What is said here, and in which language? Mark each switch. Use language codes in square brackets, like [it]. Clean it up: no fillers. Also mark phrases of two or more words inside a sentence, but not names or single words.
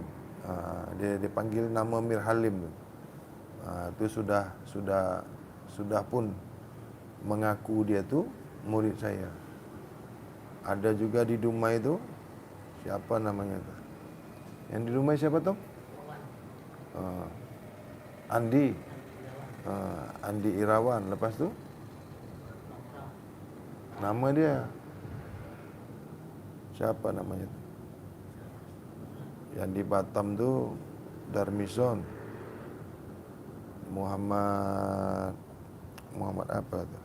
[ms] Dia panggil nama Mir Halim tu. Itu sudah pun mengaku dia tu murid saya. Ada juga di Dumai tu, siapa namanya tu? Yang di Dumai siapa tu? Andi. Andi Irawan. Lepas tu nama dia siapa namanya tu? Yang di Batam tu Darmison. Muhammad apa tu?